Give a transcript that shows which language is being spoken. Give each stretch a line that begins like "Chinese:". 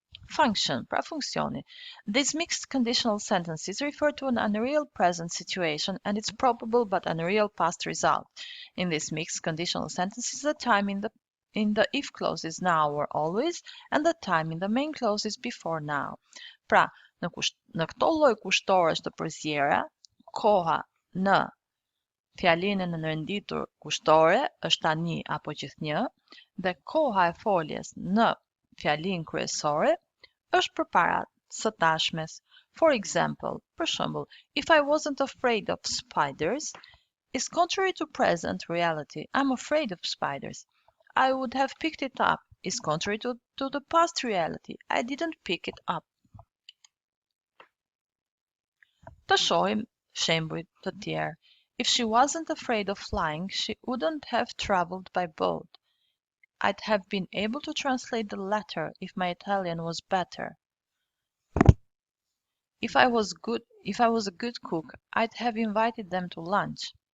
English: Function, para funcione. These mixed conditional sentences refer to an unreal present situation and its probable but unreal past result. In these mixed conditional sentences, the time in the if clause is now or always, and the time in the main clause is before now.
Albanian: Pra, në këto lloj kushtore të përzjera, koha në fjalinë në renditur kushtore është tani apo gjithnjë, dhe koha e foljes në fjalinë kryesore është përpara së tashmes.
English: For example,
Albanian: për shembull,
English: if I wasn't afraid of spiders is contrary to present reality. I'm afraid of spiders. I would have picked it up is contrary to the past reality. I didn't pick it up.
Albanian: Të shohim shembuj të tjerë.
English: If she wasn't afraid of flying, she wouldn't have traveled by boat. I'd have been able to translate the letter if my Italian was better. If I was a good cook, I'd have invited them to lunch.